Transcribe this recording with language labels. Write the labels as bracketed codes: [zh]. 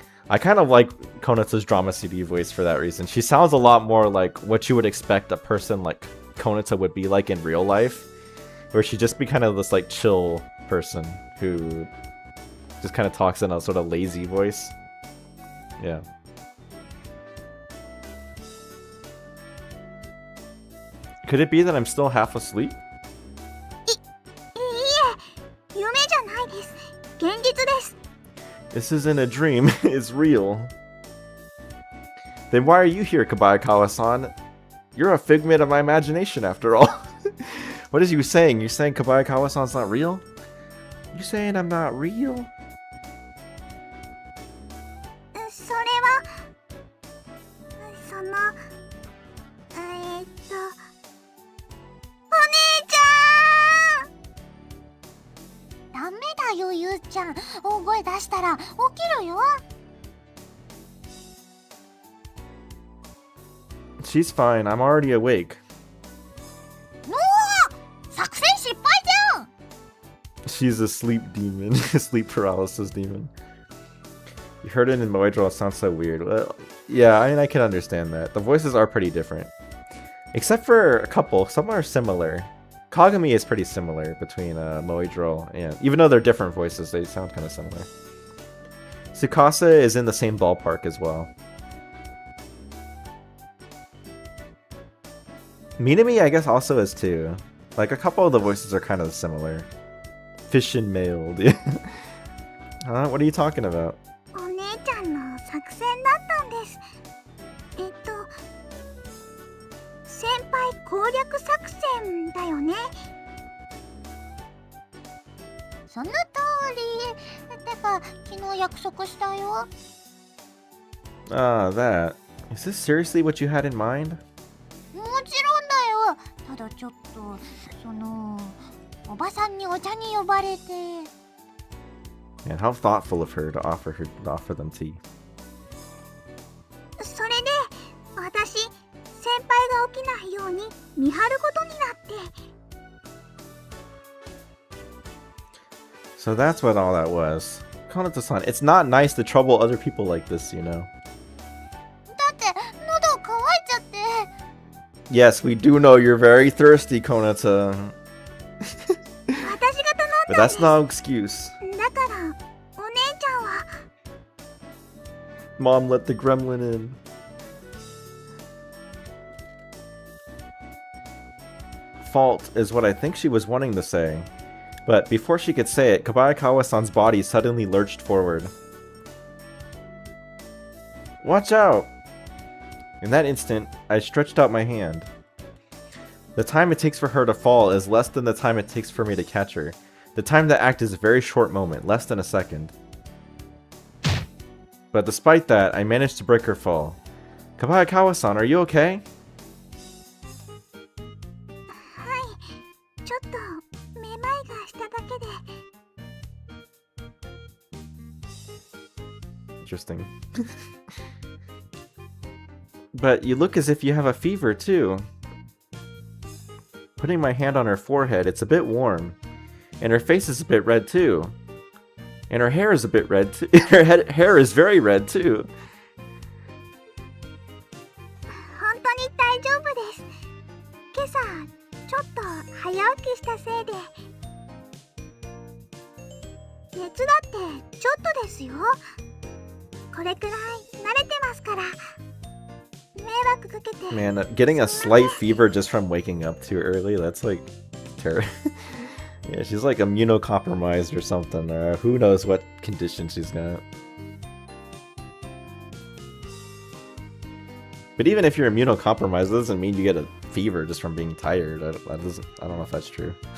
[en] I kind of like Konata's drama CD voice for that reason. She sounds a lot more like what you would expect a person like Konata would be like in real life, where she'd just be kind of this like chill person who just kind of talks in a sort of lazy voice. Yeah. Could it be that I'm still half asleep? [ja] いいえ、夢じゃないです。現実です。 [en] This isn't a dream, it's real. Then why are you here, Kabayakawa-san? You're a figment of my imagination after all. What is you saying? You saying Kabayakawa-san's not real? You saying I'm not real? [ja] それはそのお姉ちゃん。ダメだよゆうちゃん。大声出したら起きるよ。 [en] She's fine, I'm already awake. [ja] もう作戦失敗じゃん。 [en] She's a sleep demon, a sleep paralysis demon. You heard it in Moedro, it sounds so weird. Well, yeah, I mean, I can understand that. The voices are pretty different. Except for a couple, some are similar. Kagami is pretty similar between Moedro and... Even though they're different voices, they sound kind of similar. Tsukasa is in the same ballpark as well. Minami, I guess, also is too. Like, a couple of the voices are kind of similar. Fish and mailed. Huh? What are you talking about? [ja] お姉ちゃんの作戦だったんです。先輩攻略作戦だよね。その通り。てか昨日約束したよ。 [en] Ah, that. Is this seriously what you had in mind? [ja] もちろんだよ。ただちょっとおばさんにお茶に呼ばれて。 [en] And how thoughtful of her to offer them tea. [ja] それで私先輩が起きないように見張ることになって。 [en] So that's what all that was. Konata-san, it's not nice to trouble other people like this, you know. [ja] だって喉乾いちゃって。 [en] Yes, we do know you're very thirsty, Konata. [ja] 私 [en] But that's no excuse. [ja] だからお姉ちゃんは [en] Mom let the gremlin in. Fault is what I think she was wanting to say. But before she could say it, Kobayakawa-san's body suddenly lurched forward. Watch out! In that instant, I stretched out my hand. The time it takes for her to fall is less than the time it takes for me to catch her. The time to act is a very short moment, less than a second. But despite that, I managed to break her fall. Kobayakawa-san, are you okay? [ja] ちょっとめまいがしただけで [en] Interesting. But you look as if you have a fever, too. Putting my hand on her forehead, it's a bit warm. And her face is a bit red, too. And her hair is a bit red, too. Her hair is very red, too. [ja] 本当に大丈夫です。今朝ちょっと早起きしたせいで熱だってちょっとですよ。これくらい慣れてますから迷惑かけて [en] Man, getting a slight fever just from waking up too early, that's like terrible. Yeah, she's like immunocompromised or something, or who knows what condition she's got. But even if you're immunocompromised, that doesn't mean you get a fever just from being tired. I don't know if that's true.